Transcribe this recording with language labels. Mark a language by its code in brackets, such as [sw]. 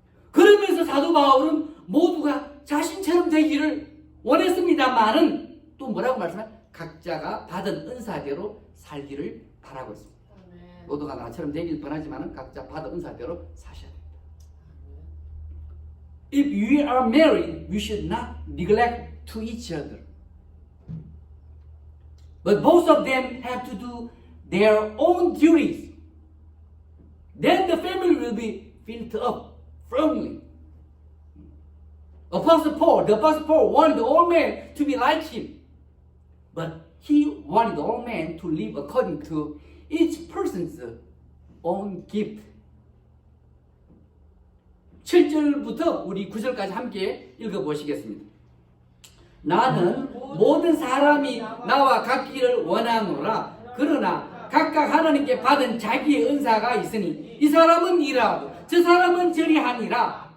[ko] 그러면서 사도 바울은 모두가 자신처럼 되기를 원했습니다만은 또 뭐라고 말씀하냐? 각자가 받은 은사대로 살기를 바라고 있습니다. 모두가 나처럼 되길 원하지만은 각자 받은 은사대로 사셔야 됩니다. [en] If we are married, we should not neglect to each other. But both of them have to do their own duties. Then the family will be built up firmly. The Apostle Paul wanted all men to be like him. But he wanted all men to live according to each person's own gift. [ko] 7절부터 우리 9절까지 함께 읽어보시겠습니다. 나는 모든 사람이 나와 같기를 원하노라. 그러나 각각 하나님께 받은 자기의 은사가 있으니 이 사람은 이러하고 저 사람은 저리하니라.